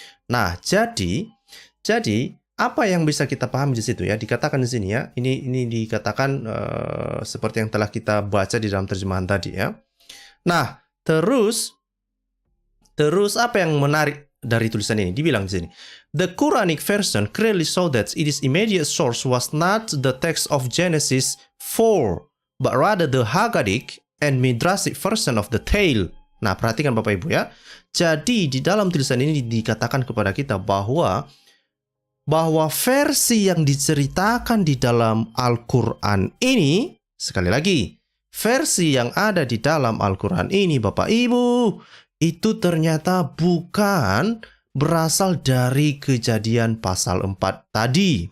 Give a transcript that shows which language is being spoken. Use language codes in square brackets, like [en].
[id] Nah, jadi apa yang bisa kita pahami di situ ya? Dikatakan di sini ya, ini dikatakan seperti yang telah kita baca di dalam terjemahan tadi ya. Nah, terus apa yang menarik dari tulisan ini? Dibilang di sini, [en] the Quranic version clearly show that its immediate source was not the text of Genesis 4, but rather the Haggadic and Midrashic version of the tale. [id] Nah, perhatikan Bapak Ibu ya. Jadi di dalam tulisan ini dikatakan kepada kita bahwa bahwa versi yang diceritakan di dalam Al-Quran ini, sekali lagi, versi yang ada di dalam Al-Quran ini, Bapak Ibu, itu ternyata bukan berasal dari Kejadian pasal 4 tadi.